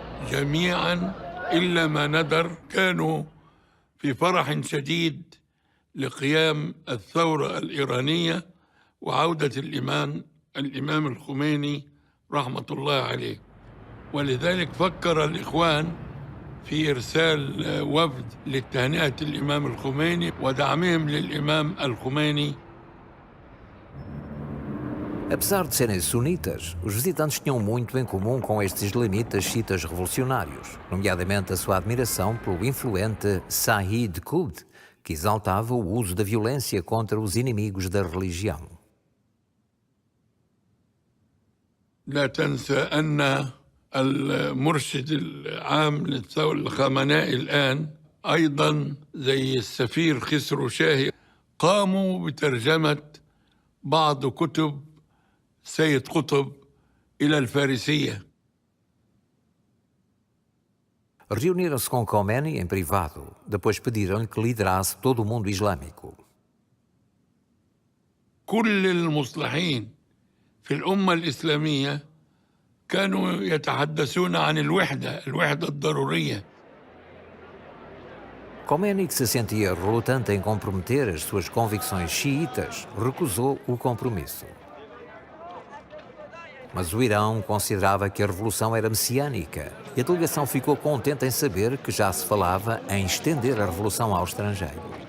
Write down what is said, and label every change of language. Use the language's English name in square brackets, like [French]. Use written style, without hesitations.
[Arabic] جميعاً إلا ما ندر كانوا في فرح شديد لقيام الثورة الإيرانية وعودة الإمام الخميني رحمة الله عليه، ولذلك فكر الإخوان في إرسال وفد لتهنئة الإمام الخميني ودعمهم للإمام الخميني. [Portuguese] Apesar de serem sunitas, os visitantes tinham muito em comum com estes islamitas xiitas revolucionários, nomeadamente a sua admiração pelo influente Sayyid Qutb, que exaltava o uso da violência contra os inimigos da religião. [Arabic] لا تنسى أن المرشد العام للثورة الخامنائي الآن أيضا زي السفير خسرو شاهي قاموا بترجمة بعض كتب سيد قطب إلى الفارسية. [Portuguese] Reuniram-se com Khomeini em privado, depois pediram-lhe que liderasse todo o mundo islâmico. [Arabic] كل المصلحين في الأمة الإسلامية كانوا يتحدثون عن الوحدة الضرورية. [Portuguese] Khomeini, que se sentia relutante em comprometer as suas convicções xiitas, recusou o compromisso. Mas o Irão considerava que a revolução era messiânica e a delegação ficou contente em saber que já se falava em estender a revolução ao estrangeiro.